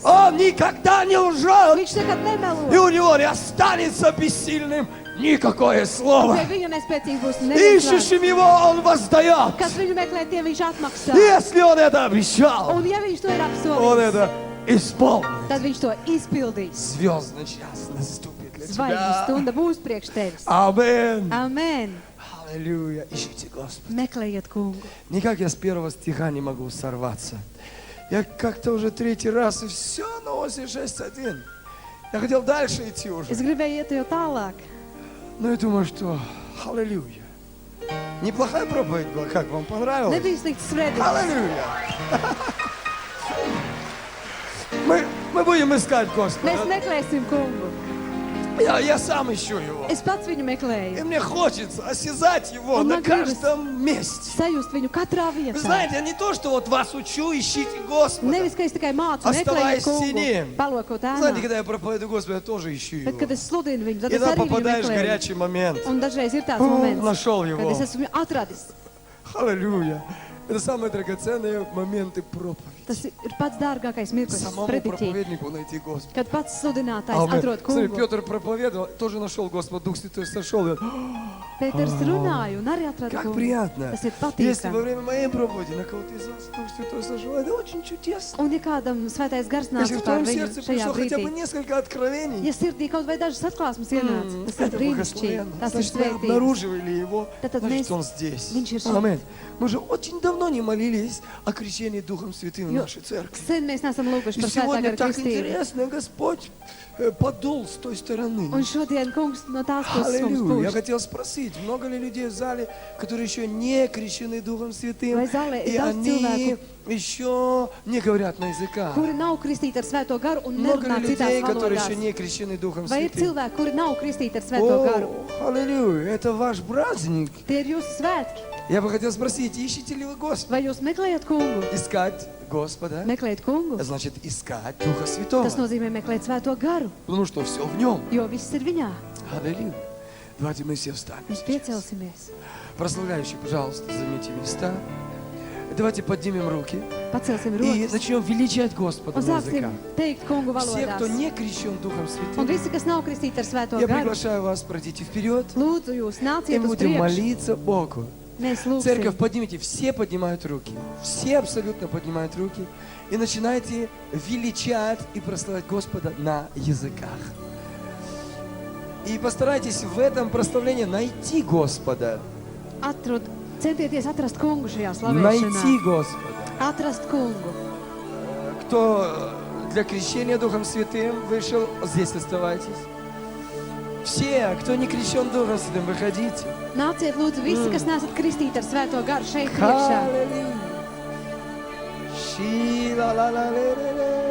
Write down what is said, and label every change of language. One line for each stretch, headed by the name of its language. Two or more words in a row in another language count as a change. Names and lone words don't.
Russian: Он никогда не лжет.
Latvian: Viņš nekad
Russian: И
Latvian: nemelo.
Russian: у него не останется бессильным никакое слово.
Latvian: Pie viņa nespēcīgi būs neviens vārds.
Russian: Ищущим его Он воздает.
Latvian: Kas viņu meklē, tie viņš atmaksā.
Russian: Если Он это обещал,
Latvian: Un ja viņš to ir
Russian: Он
Latvian: apsolījis,
Russian: это исполнит.
Latvian: tad viņš to izpildīs.
Russian: Звездный час наступит для
Latvian: Zvaigžņu
Russian: тебя.
Latvian: stunda būs priekš tevis.
Russian: Аминь.
Latvian: Amen.
Russian: Аллилуйя. Ищите Господа.
Latvian: Meklējiet kungu.
Russian: Никак я с 1 стиха не могу сорваться. Я как-то уже 3-й раз, и все на оси 6:1. Я хотел дальше идти уже.
Latvian: Es gribēju iet jau tālāk.
Russian: Ну и думаю, что аллилуйя. Неплохая проповедь была. Как вам понравилось?
Latvian: Nebija slikts svētdienas.
Russian: Аллилуйя. Мы будем искать
Latvian: Mēs
Russian: Господа.
Latvian: meklēsim kungu.
Russian: Я сам ищу Его.
Latvian: Es pats viņu
Russian: И
Latvian: meklēju.
Russian: мне хочется осязать Его Он на
Latvian: man gribas
Russian: каждом месте.
Latvian: Sajust viņu katrā
Russian: Вы
Latvian: vietā.
Russian: знаете, я не то, что вот вас учу, ищите Господа.
Latvian: Nevis, ka es tikai mācu,
Russian: Оставаясь
Latvian: meklēju
Russian: в тени.
Latvian: kungu, palokot
Russian: Знаете,
Latvian: ēnā.
Russian: когда я проповедую Господа, я тоже ищу
Latvian: Bet, kad
Russian: Его.
Latvian: es sludinu viņu, tad
Russian: И
Latvian: es
Russian: тогда
Latvian: arī viņu
Russian: попадаешь в
Latvian: meklēju.
Russian: горячий момент.
Latvian: Un dažreiz ir tāds moments,
Russian: Нашел
Latvian: kad
Russian: Его.
Latvian: es esmu viņu atradis.
Russian: Аллилуйя. Это самые драгоценные моменты проповеди.
Latvian: Tas ir pats dārgākais mirklis
Russian: Самому
Latvian: prediķī.
Russian: проповеднику найти Господа.
Latvian: Kad pats sludinātājs
Russian: Амен.
Latvian: atrod
Russian: Смотри,
Latvian: kungu.
Russian: Петр проповедовал, тоже нашел Господа, Дух Святой сошел. И он,
Latvian: Pēters runāja un arī atrada
Russian: как
Latvian: kungu.
Russian: приятно.
Latvian: Tas ir
Russian: Если во
Latvian: patīkami.
Russian: время моей проповеди на кого-то из вас Дух Святой сошел, это очень чудесно.
Latvian: Un ja kādam svētais gars
Russian: Если
Latvian: nāca
Russian: в
Latvian: pār
Russian: твоем
Latvian: viņu
Russian: сердце
Latvian: šajā
Russian: пришло хотя бы
Latvian: brīdī,
Russian: несколько откровений,
Latvian: ja sirdī kaut vai dažas atklāsmes ienāca, tas ir
Russian: это
Latvian: brīnišķīgi,
Russian: благословенно.
Latvian: tas ir
Russian: Значит, мы
Latvian: svētības.
Russian: обнаруживали Его,
Latvian: Tad
Russian: значит,
Latvian: mēs-
Russian: Он здесь.
Latvian: Viņš ir šeit.
Russian: Аминь. Мы же очень давно давно не молились о крещении Духом Святым в
Latvian: Jo
Russian: нашей церкви.
Latvian: sen mēs neesam lūguši
Russian: И
Latvian: par svētā
Russian: сегодня
Latvian: gara
Russian: так
Latvian: kristību.
Russian: интересно, Господь подул с той стороны.
Latvian: Un šodien, kungs, no tās puses mums
Russian: Аллилуйя. Я
Latvian: būs.
Russian: хотел спросить, много ли людей в зале, которые еще не крещены Духом Святым,
Latvian: Vai zālē
Russian: и
Latvian: ir daudz
Russian: они
Latvian: cilvēku,
Russian: еще не говорят на языках?
Latvian: kuri nav kristīti ar svēto garu un
Russian: Много
Latvian: nerunā
Russian: ли
Latvian: citās
Russian: людей, которые
Latvian: valodās?
Russian: еще не крещены Духом
Latvian: Vai ir
Russian: Святым?
Latvian: cilvēki, kuri nav kristīti ar svēto garu?
Russian: О, аллилуйя, это ваш праздник.
Latvian: Tie ir jūsu svētki.
Russian: Я бы хотел спросить, ищете ли вы Господа?
Latvian: Vai jūs meklējat kungu?
Russian: Искать Господа,
Latvian: Meklēt kungu.
Russian: значит искать Духа Святого.
Latvian: Tas nozīmē meklēt svēto garu,
Russian: Потому что все в нем.
Latvian: jo viss ir viņā.
Russian: Аллилуйя. Давайте мы все встанем.
Latvian: Mēs piecelsimies.
Russian: Прославляющие, пожалуйста, займите места. Давайте поднимем руки
Latvian: Pacelsim
Russian: и
Latvian: rokas
Russian: начнем величать Господа
Latvian: un
Russian: на
Latvian: sāksim
Russian: языках.
Latvian: teikt kungu
Russian: Все, кто
Latvian: valodās.
Russian: не крещен Духом
Latvian: Un
Russian: Святым,
Latvian: visi, kas nav kristīti ar svēto
Russian: я
Latvian: garu,
Russian: приглашаю вас, пройдите вперед,
Latvian: lūdzu jūs
Russian: и
Latvian: nāciet
Russian: мы
Latvian: uz
Russian: будем
Latvian: priekšu.
Russian: молиться Богу.
Latvian: Mēs
Russian: Церковь,
Latvian: lūgsim.
Russian: поднимите, все поднимают руки, все абсолютно поднимают руки, и начинайте величать и прославлять Господа на языках. И постарайтесь в этом прославлении найти Господа,
Latvian: Centieties atrast kungu šajā
Russian: найти
Latvian: slavēšanā.
Russian: Господа.
Latvian: Atrast kungu.
Russian: Кто для крещения Духом Святым вышел, здесь оставайтесь. Все, кто не крещен Духом Святым, выходите.
Latvian: Nāciet lūdzu visi, kas neesat kristīti ar svēto garu šeit priekšā.
Russian: Аллилуйя. Ши-ла-ла-ла-ла-ла-ла.